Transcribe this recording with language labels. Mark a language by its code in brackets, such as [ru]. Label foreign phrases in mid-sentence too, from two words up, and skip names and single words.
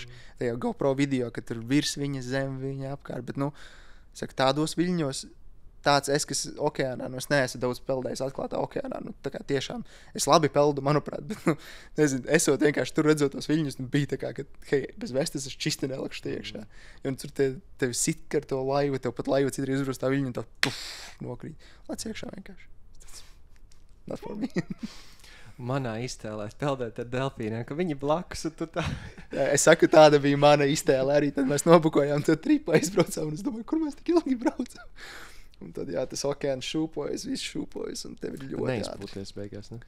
[lv] Tajā GoPro video, ka tur virs viņa, zem viņa apkārt, bet, saka, tādos viļņos, tāds kas okeānā, es neesmu daudz peldējis atklātā okeānā, tā kā tiešām, es labi peldu, manuprāt, bet, nezinu, esot vienkārši tur redzot tos viļņus, bija tā kā, ka, hei, bez vestes es čisti nelakšu tie iekšā. Un tur tevi sit ar to laivu, tev pat laiva citreiz uzbrūst tā viļņu un tā nokrīt. Lec iekšā vienkārši. [en] Not for me. [lv] Manā iztēlē peldēt ar delfīniem, ka viņi blakus un tu tā. Jā, es saku, tāda bija mana iztēle arī, tad mēs nobukojām to tripu, aizbraucām un es domāju, kur mēs tik ilgi braucam. Un tad, jā, tas okeāns šūpojas, viss šūpojas un tev ir ļoti neizpūties beigās, ne?